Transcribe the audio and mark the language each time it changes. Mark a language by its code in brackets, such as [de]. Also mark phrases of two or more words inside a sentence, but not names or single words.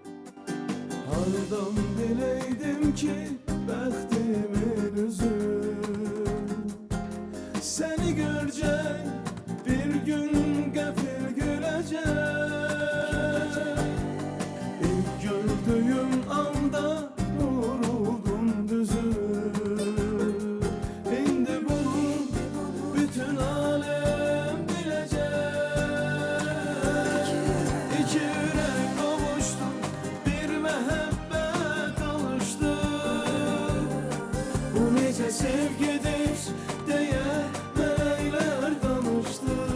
[az] Hardan bileydim ki bəxtimin üzü səni görəcək bir gün qəfil güləcək. İlk gördüyüm anda vuruldum düzü. [tr] İndi bunu bütün alem bilecek. İki yürek kavuştu, bir mehabbet alıştı. Bu nece sevgidir diye melekler danıştı.